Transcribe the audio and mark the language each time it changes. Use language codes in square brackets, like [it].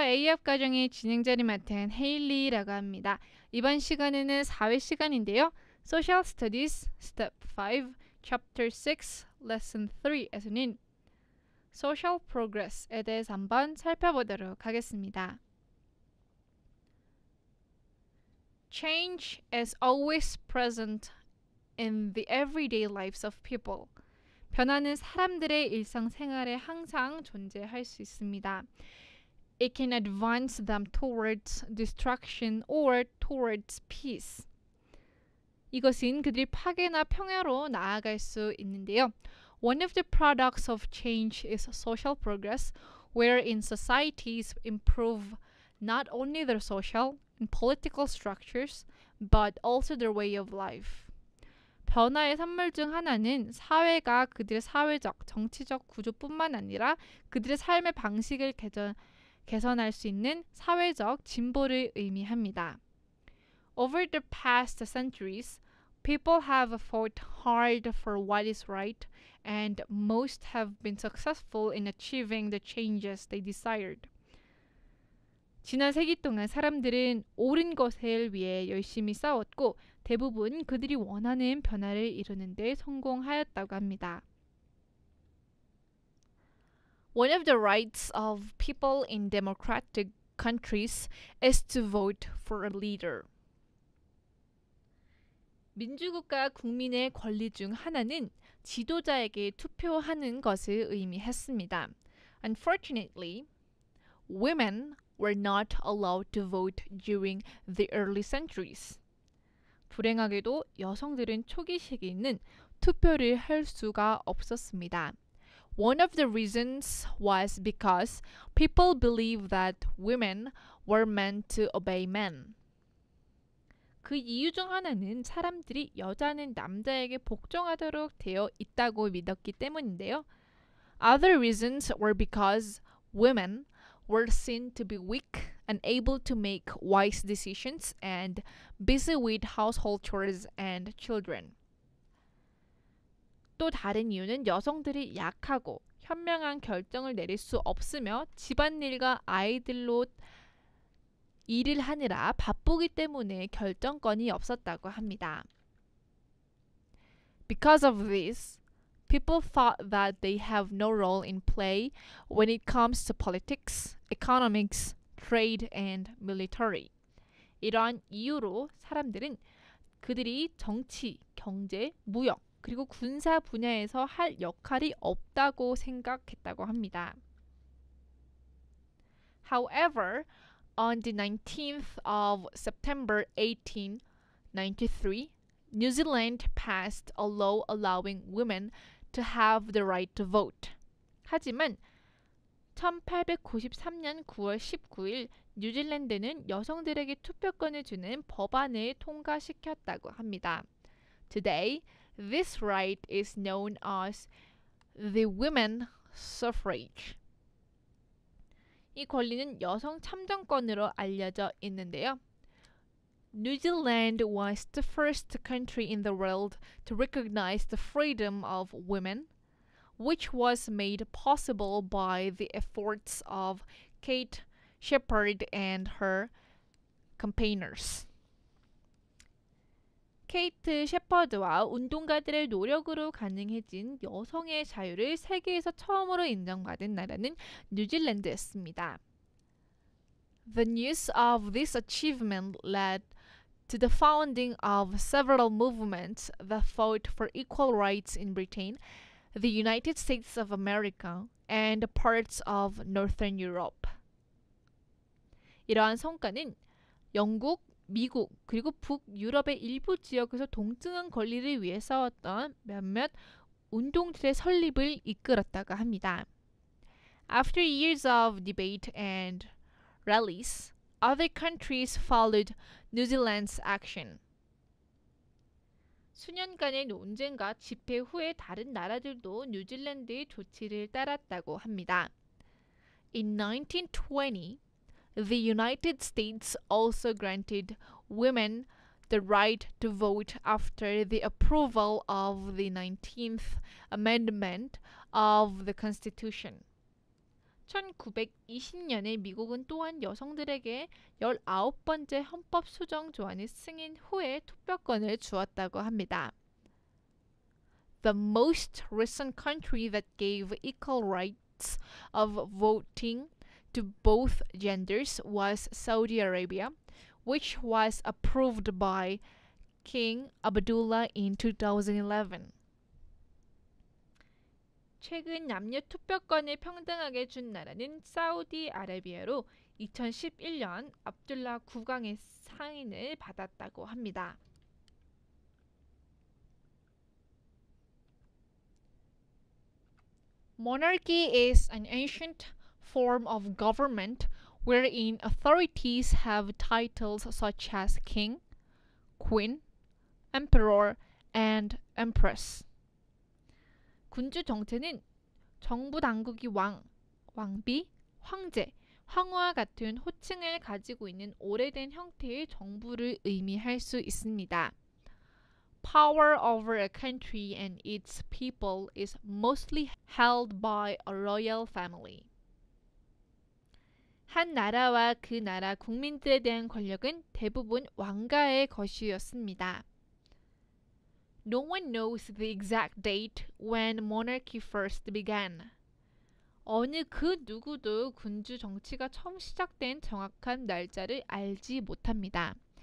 [ko] A협 과정의 진행자를 맡은 헤일리라고 합니다. 이번 시간에는 사회 시간인데요. [en] Social Studies Step 5, Chapter 6, Lesson 3 [ko] 에서는 Social Progress에 대해서 한번 살펴보도록 하겠습니다. [en] Change is always present in the everyday lives of people. [ko] 변화는 사람들의 일상생활에 항상 존재할 수 있습니다. [en] It can advance them towards destruction or towards peace. [ko] 이것은 그들이 파괴나 평화로 나아갈 수 있는데요. [en] One of the products of change is social progress, wherein societies improve not only their social and political structures, but also their way of life. [ko] 변화의 산물 중 하나는 사회가 그들의 사회적, 정치적 구조뿐만 아니라 그들의 삶의 방식을 개선할 수 있는 사회적 진보를 의미합니다. [en] Over the past centuries, people have fought hard for what is right, and most have been successful in achieving the changes they desired. [ko] 지난 세기 동안 사람들은 옳은 것을 위해 열심히 싸웠고 대부분 그들이 원하는 변화를 이루는 데 성공하였다고 합니다. [en] One of the rights of people in democratic countries is to vote for a leader. [ko] 민주국가 국민의 권리 중 하나는 지도자에게 투표하는 것을 의미했습니다. [en] Unfortunately, women were not allowed to vote during the early centuries. [ko] 불행하게도 여성들은 초기 시기에는 투표를 할 수가 없었습니다. [en] One of the reasons was because people believed that women were meant to obey men. [ko] 그 이유 중 하나는 사람들이 여자는 남자에게 복종하도록 되어 있다고 믿었기 때문인데요. [en] Other reasons were because women were seen to be weak, unable to make wise decisions, and busy with household chores and children. [ko] 또 다른 이유는 여성들이 약하고 현명한 결정을 내릴 수 없으며 집안일과 아이들로 일을 하느라 바쁘기 때문에 결정권이 없었다고 합니다. [en] Because of this, people thought that they have no role in play when it comes to politics, economics, trade, and military. [ko] 이러한 이유로 사람들은 그들이 정치, 경제, 무역, 그리고 군사 분야에서 할 역할이 없다고 생각했다고 합니다. [en] However, on the 19th of September 1893, New Zealand passed a law allowing women to have the right to vote. [ko] 하지만 1893년 9월 19일 뉴질랜드는 여성들에게 투표권을 주는 법안을 통과시켰다고 합니다. [en] Today, this right is known as the women suffrage. [ko] 이 권리는 여성 참정권으로 알려져 있는데요. [en] New Zealand was the first country in the world to recognize the freedom of women, which was made possible by the efforts of Kate Shepherd and her campaigners. [ko] 케이트 셰퍼드와 운동가들의 노력으로 가능해진 여성의 자유를 세계에서 처음으로 인정받은 나라는 뉴질랜드였습니다. [en] The news of this achievement led to the founding of several movements that fought for equal rights in Britain, the United States of America, and parts of Northern Europe. [ko] 이러한 성과는 영국, 미국, 그리고 북유럽의 일부 지역에서 동등한 권리를 위해 싸웠던 몇몇 운동들의 설립을 이끌었다고 합니다. [en] After years of debate and rallies, other countries followed New Zealand's action. [ko] 수년간의 논쟁과 집회 후에 다른 나라들도 뉴질랜드의 조치를 따랐다고 합니다. [en] In 1920, the United States also granted women the right to vote after the approval of the 19th Amendment of the Constitution. [ko] 1920년에 미국은 또한 여성들에게 19번째 헌법 수정 조안이 승인 후에 투표권을 주었다고 합니다. [en] The most recent country that gave equal rights of voting to both genders was Saudi Arabia, which was approved by King Abdullah in 2011. [ko] 최근 남녀 투표권을 평등하게 준 나라는 사우디아라비아로 2011년 압둘라 국왕의 사인을 받았다고 합니다. [en] Monarchy is an ancient form of government wherein authorities have titles such as king, queen, emperor, and empress. [ko] 군주 정체는 정부 당국이 왕, 왕비, 황제, 황후와 같은 호칭을 가지고 있는 오래된 형태의 정부를 의미할 수 있습니다. [en] Power over a country and its people is mostly held by a royal family. [ko] 한 나라와 그 나라 국민들에 대한 권력은 대부분 왕가의 것이었습니다. [en] No one knows the exact date when monarchy first began. [ko] 어느 그 누구도 군주 정치가 처음 시작된 정확한 날짜를 알지 못합니다.